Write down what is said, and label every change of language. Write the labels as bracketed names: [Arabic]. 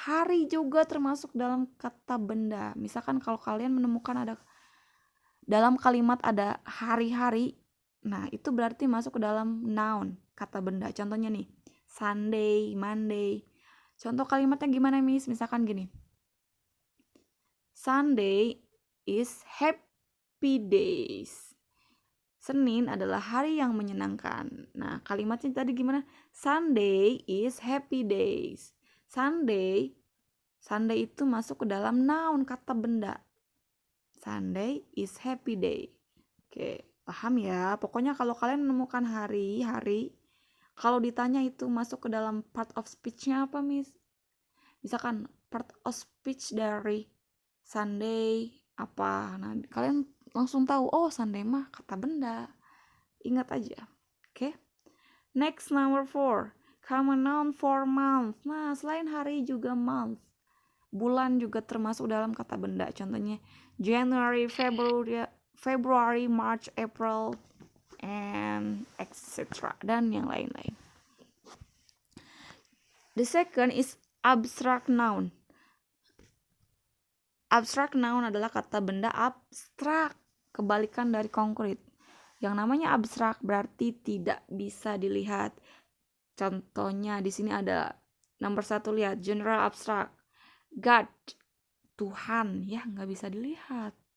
[Indonesian] Hari juga termasuk dalam kata benda. Misalkan kalau kalian menemukan ada dalam kalimat ada hari-hari, nah itu berarti masuk ke dalam noun, kata benda. Contohnya nih, Sunday, Monday. Contoh kalimatnya gimana, Miss? Misalkan gini, [English] Sunday is happy days. [Indonesian] Senin adalah hari yang menyenangkan. Nah, kalimatnya tadi gimana? [English] Sunday is happy days. [Indonesian] Sunday itu masuk ke dalam noun, kata benda. [English] Sunday is happy day. [Indonesian] Oke, paham ya? Pokoknya kalau kalian menemukan hari, kalau ditanya itu masuk ke dalam part of speech-nya apa, Miss? Misalkan part of speech dari Sunday apa? Nah, kalian langsung tahu, oh Sunday mah kata benda. Ingat aja. Oke. [English] Next, number 4, common noun for month. [Indonesian] Nah, selain hari juga month. Bulan juga termasuk dalam kata benda. Contohnya January, February, March, April, and etc. dan yang lain-lain. [English] The second is abstract noun. [Indonesian] Abstract noun adalah kata benda abstrak, kebalikan dari konkret. Yang namanya abstrak berarti tidak bisa dilihat. Contohnya di sini ada nomor 1, lihat general abstract. God, Tuhan, ya nggak bisa dilihat.